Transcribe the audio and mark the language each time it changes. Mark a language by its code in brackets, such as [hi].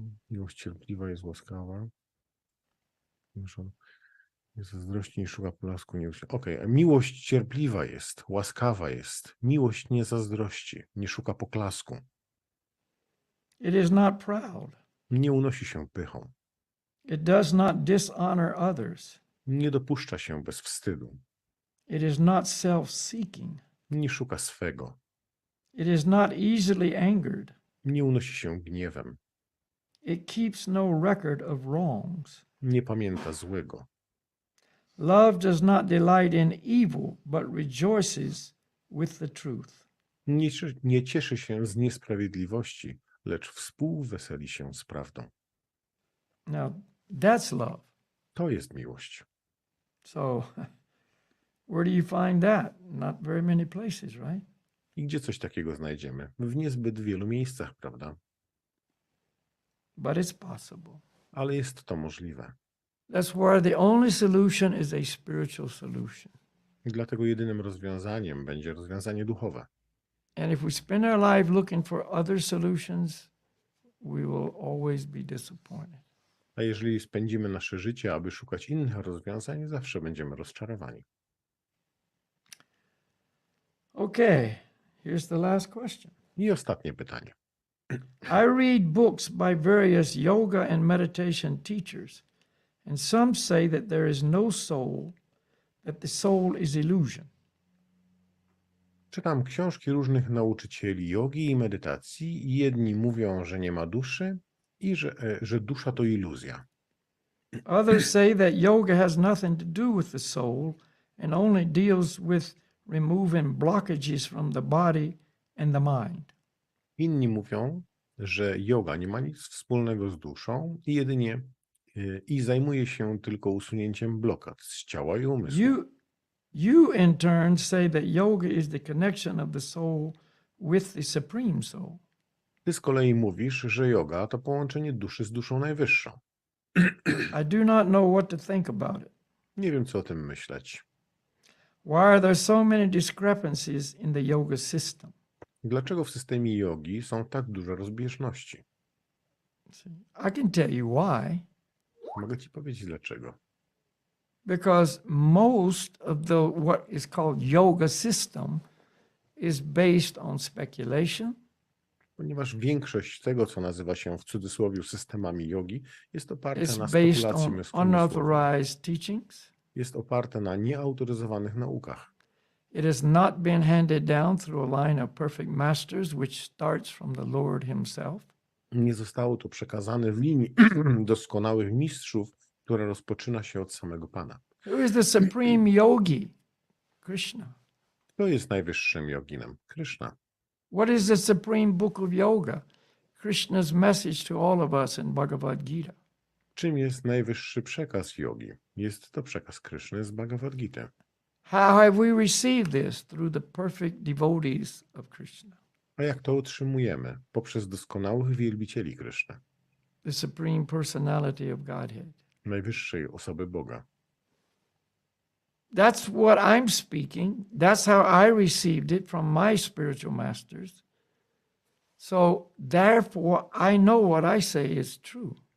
[pl] Miłość cierpliwa jest łaskawa. Nie zazdrości, nie szuka polasku, nie uśmiecha. Okej, miłość cierpliwa jest, łaskawa jest. Miłość nie zazdrości, nie szuka poklasku. [en] It is not proud. [pl] Nie unosi się pychą. [en] It does not dishonor others. [pl] Nie dopuszcza się bez wstydu. [en] It is not self-seeking. [pl] Nie szuka swego. [en] It is not easily angered. [pl] Nie unosi się gniewem. [en] It keeps no record of wrongs. [pl] Nie pamięta złego. [en] Love does not delight in evil, but rejoices with the truth. [pl] Nie cieszy się z niesprawiedliwości, lecz współweseli się z prawdą. [en] Now, that's love. [pl] To jest miłość. [en] So, where do you find that? Not very many places, right? [pl] I gdzie coś takiego znajdziemy? W niezbyt wielu miejscach, prawda? [en] But it's possible. [pl] Ale jest to możliwe. [en] That's why the only solution is a spiritual solution. [pl] I dlatego jedynym rozwiązaniem będzie rozwiązanie duchowe. [en] And if we spend our life looking for other solutions, we will always be disappointed. [pl] A jeżeli spędzimy nasze życie, aby szukać innych rozwiązań, zawsze będziemy rozczarowani. [en] Okay, here's the last question. [pl] I ostatnie pytanie. [en] I read books by various yoga and meditation teachers, and some say that there is no soul, that the soul is illusion. [pl] Czytam książki różnych nauczycieli jogi i medytacji i jedni mówią, że nie ma duszy i że dusza to iluzja. [en] Others say that yoga has nothing to do with the soul and only deals with removing blockages from the body and the mind. [pl] Inni mówią, że joga nie ma nic wspólnego z duszą i jedynie zajmuje się tylko usunięciem blokad z ciała i umysłu. [en] You in turn say that yoga is the connection of the soul with the supreme soul. [pl] Ty z kolei mówisz, że joga to połączenie duszy z duszą najwyższą. [en] I do not know what to think about it. [pl] Nie wiem, co o tym myśleć. [en] Why are there so many discrepancies in the yoga system? [pl] Dlaczego w systemie jogi są tak duże rozbieżności? [en] I can tell you why. [pl] Mogę ci powiedzieć dlaczego. [en] Because most of the what is called yoga system is based on speculation. [pl] Ponieważ większość tego, co nazywa się w cudzysłowie systemami jogi, jest oparte [en] It's [pl] na [en] based [pl] spekulacji [en] on [pl] umysłowej. [en] unauthorized teachings. [pl] Jest oparte na nieautoryzowanych naukach. [en] It has not been handed down through a line of perfect masters, which starts from the Lord himself. [pl] Nie zostało to przekazane w linii doskonałych mistrzów, która rozpoczyna się od samego Pana. [en] Who is the supreme yogi? Krishna. [pl] Kto jest najwyższym joginem? Kryszna. [en] What is the supreme book of yoga? Krishna's message to all of us in Bhagavad Gita. [pl] Czym jest najwyższy przekaz jogi? Jest to przekaz Kryszny z Bhagavad Gita. [en] How have we received this? Through the perfect devotees of Krishna. [pl] A jak to otrzymujemy? Poprzez doskonałych wielbicieli Kryszny, [en] The supreme personality of Godhead. [pl] najwyższej osoby Boga. [en] That's what I'm speaking. That's how I received it from my spiritual masters. So therefore I know what I say is true.